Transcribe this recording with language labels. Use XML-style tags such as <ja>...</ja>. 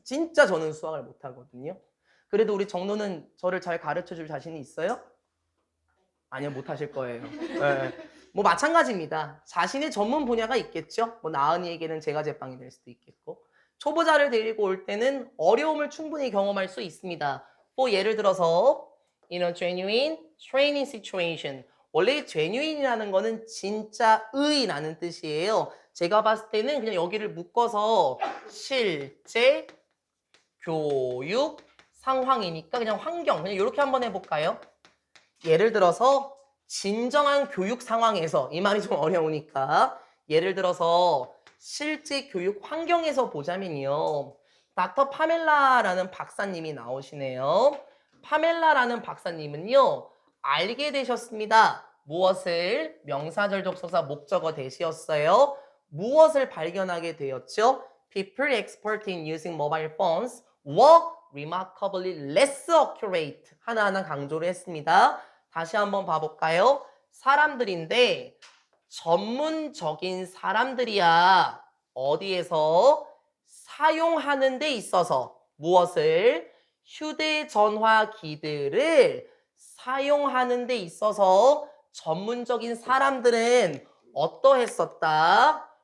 <ko>진짜 저는 수학을 못하거든요. 그래도 우리 정로는 저를 잘 가르쳐줄 자신이 있어요? 아니요, 못하실 거예요. 네. 뭐 마찬가지입니다. 자신의 전문 분야가 있겠죠. 뭐 나은이에게는 제가 제빵이 될 수도 있겠고. 초보자를 데리고 올 때는 어려움을 충분히 경험할 수 있습니다. 뭐 예를 들어서</ko> <en>in a genuine training situation.</en> <ko>원래 genuine이라는 거는 진짜의라는 뜻이에요. 제가 봤을 때는 그냥 여기를 묶어서 실제 교육 상황이니까 그냥 환경 그냥 이렇게 한번 해볼까요? 예를 들어서 진정한 교육 상황에서 이 말이 좀 어려우니까 예를 들어서 실제 교육 환경에서 보자면요. 닥터 파멜라라는 박사님이 나오시네요. 파멜라라는 박사님은요. 알게 되셨습니다. 무엇을? 명사절 접속사 목적어 대시였어요. 무엇을 발견하게 되었죠?</ko> <en>People expert in using mobile phones were remarkably less accurate.</en> <ko>하나하나 강조를 했습니다. 다시 한번 봐볼까요? 사람들인데 전문적인 사람들이야. 어디에서? 사용하는 데 있어서 무엇을? 휴대전화기들을 사용하는 데 있어서 전문적인 사람들은 어떠했었다?</ko>